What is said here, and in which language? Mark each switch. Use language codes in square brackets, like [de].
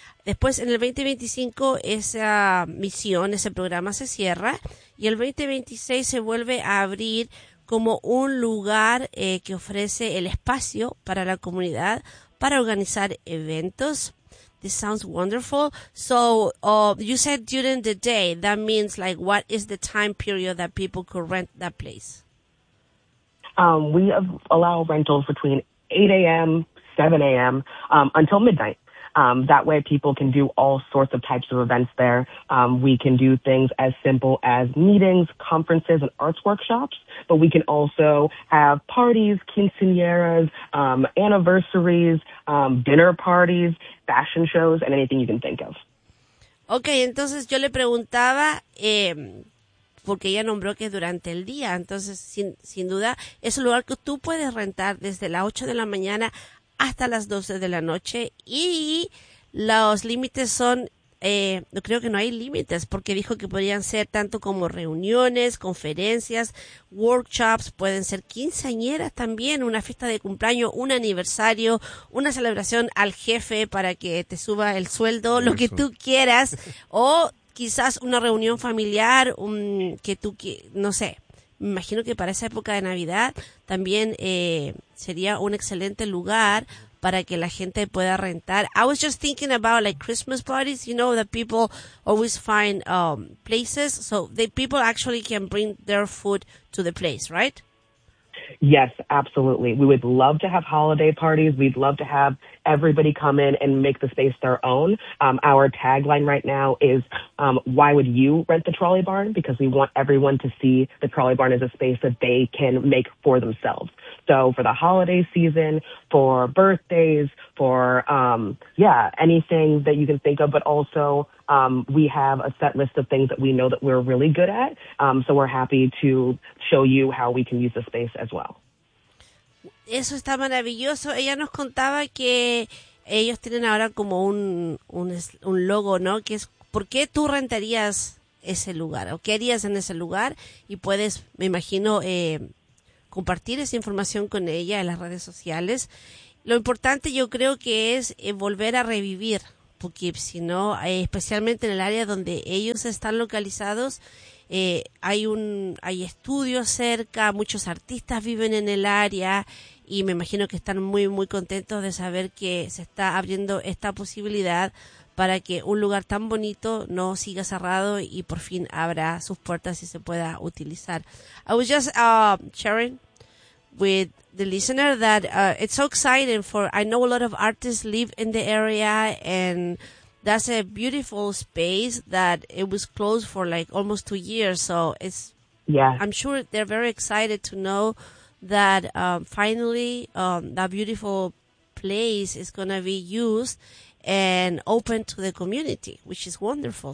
[es] Después, en el 2025, esa misión, ese programa se cierra y el 2026 se vuelve a abrir como un lugar que ofrece el espacio para la comunidad para organizar eventos. [en] This sounds wonderful. So you said during the day, that means like what is the time period that people could rent that place? We allow rentals between 8 a.m., 7 a.m. Until midnight. That way people can do all sorts of types of events there. We can do things as simple as meetings, conferences, and arts workshops, but we can also have parties, quinceañeras, anniversaries, dinner parties, fashion shows, and anything you can think of. [es] Okay, entonces yo le preguntaba, porque ella nombró que durante el día, entonces sin duda es un lugar que tú puedes rentar desde las 8 de la mañana hasta las 12 de la noche y los límites son, creo que no hay límites porque dijo que podrían ser tanto como reuniones, conferencias, workshops, pueden ser quinceañeras también, una fiesta de cumpleaños, un aniversario, una celebración al jefe para que te suba el sueldo, lo que tú quieras o quizás una reunión familiar, no sé. Me imagino que para esa época de Navidad también sería un excelente lugar para que la gente pueda rentar. [en] I was just thinking about like Christmas parties, you know, that people always find places. So the people actually can bring their food to the place, right? Yes, absolutely. We would love to have holiday parties. We'd love to have everybody come in and make the space their own. Our tagline right now is, why would you rent the Trolley Barn? Because we want everyone to see the Trolley Barn as a space that they can make for themselves. So for the holiday season, for birthdays, for, anything that you can think of, but also we have a set list of things that we know that we're really good at. So we're happy to show you how we can use the space as well. [es] Eso está maravilloso. Ella nos contaba que ellos tienen ahora como un logo, ¿no? Que es, ¿por qué tú rentarías ese lugar? ¿O qué harías en ese lugar? Y puedes, me imagino, compartir esa información con ella en las redes sociales. Lo importante yo creo que es volver a revivir Poughkeepsie, ¿no? Especialmente en el área donde ellos están localizados. Hay estudios cerca, muchos artistas viven en el área y me imagino que están muy, muy contentos de saber que se está abriendo esta posibilidad para que un lugar tan bonito no siga cerrado y por fin abra sus puertas y se pueda utilizar. [en] I was just sharing with the listener that it's so exciting for, I know a lot of artists live in the area and that's a beautiful space that it was closed for like almost 2 years. So it's, yeah, I'm sure they're very excited to know that that beautiful place is going to be used and open to the community, which is wonderful.